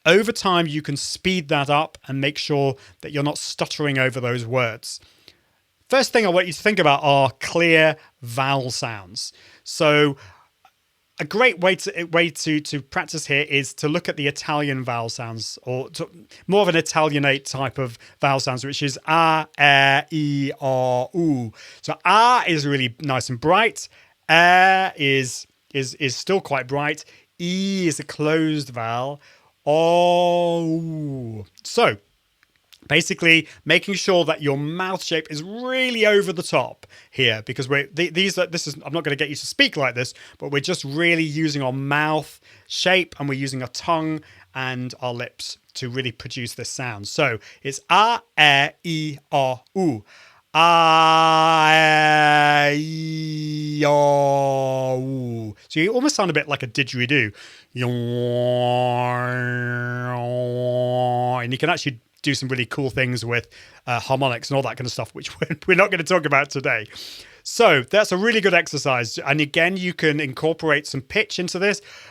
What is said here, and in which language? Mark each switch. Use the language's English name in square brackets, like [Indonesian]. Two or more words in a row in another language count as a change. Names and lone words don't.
[English] over time, you can speed that up and make sure that you're not stuttering over those words. First thing I want you to think about are clear vowel sounds. So a great way to practice here is to look at the Italian vowel sounds, or more of an Italianate type of vowel sounds, which is a, e, o, u. So a is really nice and bright. Is still quite bright. E is a closed vowel. O. So basically, making sure that your mouth shape is really over the top here, because I'm not going to get you to speak like this, but we're just really using our mouth shape, and we're using our tongue and our lips to really produce this sound. So it's a, e, o, u. A, e, o, u. So you almost sound a bit like a didgeridoo. And you can actually do some really cool things with harmonics and all that kind of stuff, which we're not going to talk about today. So that's a really good exercise. And again, you can incorporate some pitch into this.